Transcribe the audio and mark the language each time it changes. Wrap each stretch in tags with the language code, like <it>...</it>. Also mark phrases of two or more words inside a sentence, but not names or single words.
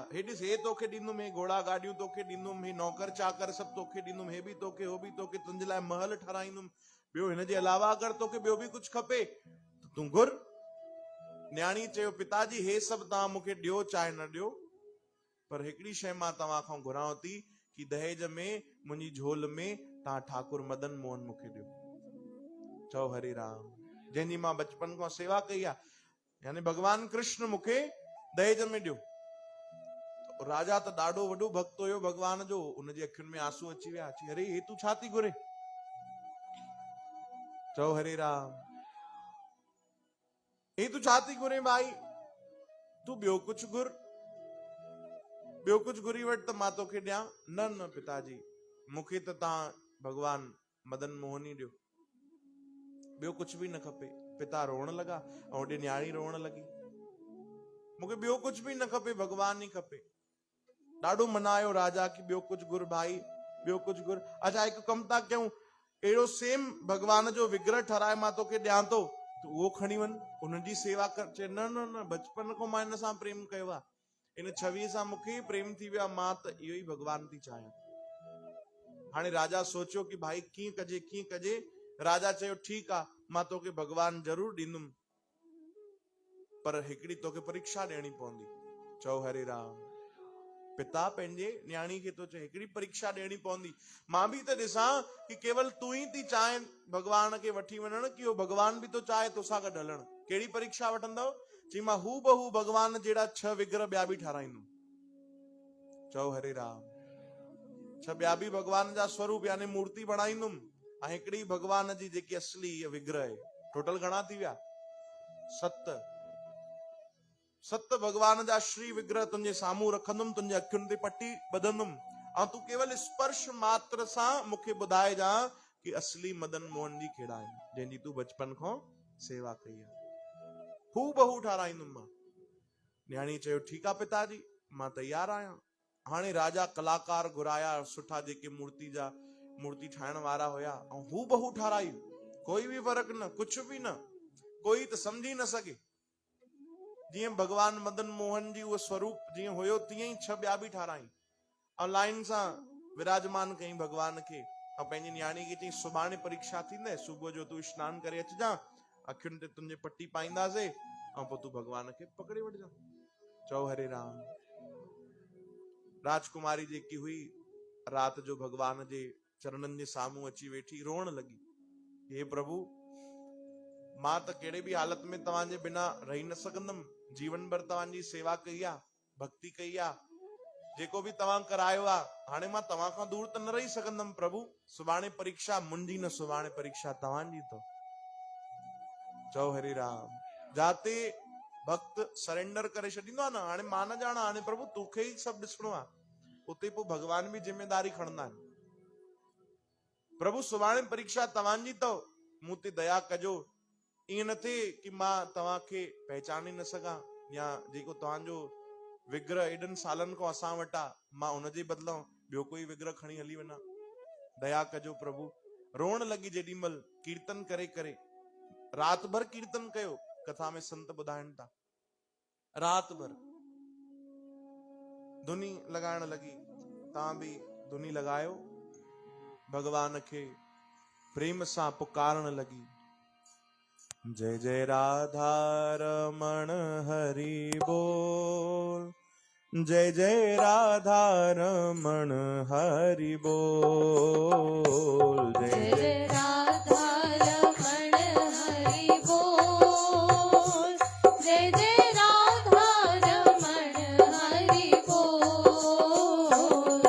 <sd>हे ॾिस, हे तोखे ॾींदुमि, हे घोड़ा गाॾियूं तोखे ॾींदुमि, हे नौकर चाकर सब तोखे ॾींदुमि, हे बि तोखे, हो बि तोखे, तुंहिंजे लाइ महल ठाराईंदुमि। ॿियो हिन जे अलावा अगरि तोखे ॿियो बि कुझु खपे त तूं घुर। न्याणी चयो, पिताजी हे सभु तव्हां मूंखे ॾियो चाहे न ॾियो, पर हिकिड़ी शइ मां तव्हां खां घुरांव थी कि दहेज में मुंहिंजी झोल में तव्हां ठाकुर मदन मोहन मूंखे ॾियो। चओ हरे राम। जंहिंजी मां बचपन खां सेवा कई आहे, यानी भगवान कृष्ण मूंखे दहेज में ॾियो। राजा त ॾाढो वॾो भक्त हुयो भगवान जो, उनजी अखियुनि में आंसू अची विया। अची, अरे हे तूं छा थी घुरे? चओ हरे राम। हे तूं छा थी घुरे भाई? तूं ॿियो कुझु घुर, ॿियो कुझु घुरी वठ त मां तोखे ॾियां। न न पिताजी, मूंखे त तव्हां भगवान मदन मोहन ई ॾियो, ॿियो कुझु बि न खपे। पिता रोअण लॻा ऐं होॾे न्याणी रोअण लॻी। मूंखे ॿियो कुझु बि न खपे, भगवान ई खपे। ॾाढो मनायो राजा कि ॿियो कुझु घुर भाई। ॿियो कुझु घुर। अच्छा हिकु कमु था कयूं, अहिड़ो सेम भगवान जो विग्रह ठाराए मां तोखे ॾियां थो, तूं उहो खणी वञ, उनजी सेवा कर। चए न न न, बचपन खां मां हिन सां प्रेम कयो आहे, इन छवि सां मूंखे प्रेम थी वियो आहे, मां त इहो ई भगवान थी चाहियां। हाणे राजा सोचियो कि भाई कीअं कजे कीअं कजे। राजा चयो ठीकु आहे, मां तोखे भगवान ज़रूरु ॾींदुमि, पर हिकिड़ी तोखे परीक्षा ॾियणी पवंदी। चओ हरे राम। पिता पंहिंजे न्याणी खे तो चए हिकिड़ी परीक्षा ॾियणी पवंदी। मां बि त ॾिसां कि केवल तूं ई थी चाहे भगवान खे वठी वञण, कि उहो भगवान बि तो चाहे तोसां गॾु हलण। कहिड़ी परीक्षा वठंदव? चई मां हू बहू भगवान जहिड़ा 6 विग्रह ॿिया बि ठाराईंदुमि। चओ हरे राम। 6 ॿिया बि भगवान जा स्वरूप यानी मूर्ति बणाईंदुमि, ऐं हिकिड़ी भगवान जी जेकी असली विग्रह आहे। टोटल घणा थी विया? 7 भगवान जा श्री विग्रह तुंहिंजे साम्हूं रखंदुमि, तुंहिंजे अखियुनि ते पटी ॿधंदुमि, ऐं तूं केवल स्पर्श मात्र सां मूंखे ॿुधाइजां कि असली मदन मोहन जी कहिड़ा आहिनि, जंहिंजी तूं बचपन खां सेवा कई आहे। हू बहू ठाराईंदुमि मां। न्याणी चयो ठीकु आहे पिताजी, मां तैयार आहियां। हाणे राजा कलाकार घुराया सुठा, जेके मूर्ति ठाहिण वारा हुया, ऐं हू बहू ठाराई। कोई बि फर्क न,</sd> <hi>कुछ भी</hi> <sd>न, कोई त समझी न सके। जीअं भगवान मदन मोहन जी उहो स्वरूप जीअं हुयो, तीअं ई 6 ॿिया बि ठाराई, ऐं लाइन सां विराजमान कई भगवान खे। ऐं पंहिंजी न्याणी खे चई सुभाणे परीक्षा थींदे, सुबुह जो तूं स्नान करे अचिजां, अखियुनि ते तुंहिंजे पटी पाईंदासीं, ऐं पोइ तूं भगवान खे पकड़े वठिजां। चओ हरे राम। राजकुमारी जेकी हुई रात जो भगवान जे चरणनि जे साम्हूं अची वेठी रोअण लगी। हे प्रभु, मां त कहिड़े बि हालत में तव्हांजे बिना रही न सघंदमि, जीवन भर तव्हांजी सेवा कई आहे, भक्ति कई आहे, जेको बि तव्हां करायो आहे, हाणे मां तव्हां खां दूर त न रही सघंदमि प्रभु। सुभाणे परीक्षा मुंहिंजी न, सुभाणे परीक्षा तव्हांजी तो। चओ हरे राम। जाते भक्त सरेंडर करे छॾींदो आहे न, हाणे मां न ॼाणा, हाणे प्रभु तोखे ई सभु ॾिसणो आहे, उते पोइ भगवान बि जिम्मेदारी खणंदा आहिनि। प्रभु सुभाणे परीक्षा तव्हांजी अथव, मूं ते दया कजो। ईअं न थिए कि मां तव्हांखे पहचाने न सघां, या जेको तव्हांजो विग्रह एॾनि सालनि खां असां वटि आहे, मां उनजे बदिलां ॿियो कोई विग्रह खणी हली वञा। दया कजो प्रभु। रोअण लगी जेॾी महिल, कीर्तन करे करे, रात भर कीर्तन कयो। कथा में संत ॿुधाइनि था, रात भर धुनी लॻाइण लगी। तव्हां बि धुनी लॻायो, भगवान खे प्रेम सां पुकारण लगी।</sd> <hi>जय जय राधा रमण हरि बोल, जय जय राधा रमण हरि बोल, जय जय राधा रमण हरि बोल, जय जय राधा रमण हरि बोल,</hi>